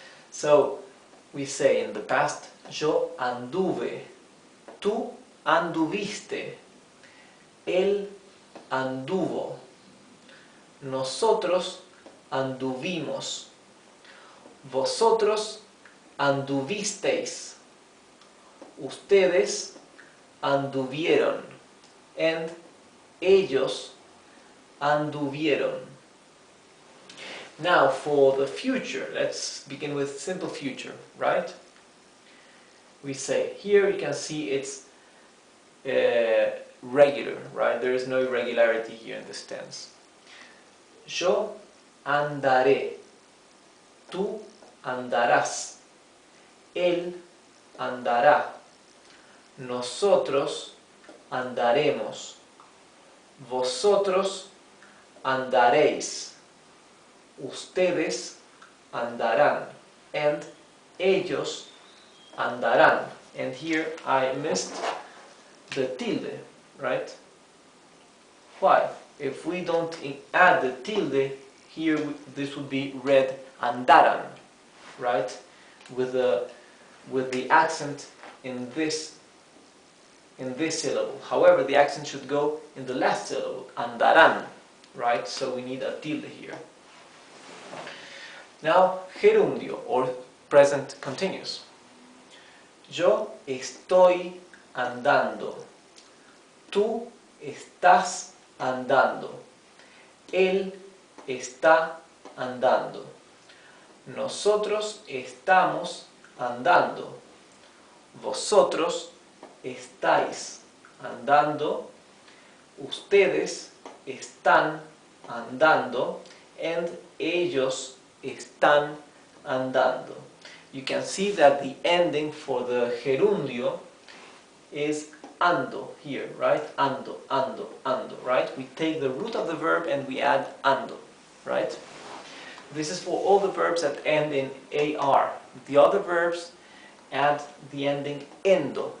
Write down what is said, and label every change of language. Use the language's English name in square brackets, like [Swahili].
[Spanish] So we say in the past, yo anduve, tú anduviste, él anduvo, nosotros anduvimos, vosotros anduvisteis, ustedes anduvieron, and ellos anduvieron. [English] Now for the future, let's begin with simple future, right? We say, here you can see it's regular, right? There is no irregularity here in this tense. [Spanish] Yo andaré, tú andarás, él andará, nosotros andaremos, vosotros andaréis, ustedes andarán, and ellos andarán. [English] And here I missed the tilde, right? Why? If we don't add the tilde, here this would be read andaran, right? With the accent in this syllable. However, the accent should go in the last syllable, andaran, right? So we need a tilde here. Now, gerundio, or present continuous. [Spanish] Yo estoy andando. Tú estás andando. Él está andando. Nosotros estamos andando. Vosotros estáis andando. Ustedes están andando. And ellos están andando. [English] You can see that the ending for the gerundio is ando here, right? Ando, ando, ando, right? We take the root of the verb and we add ando, right? This is for all the verbs that end in AR. The other verbs add the ending endo.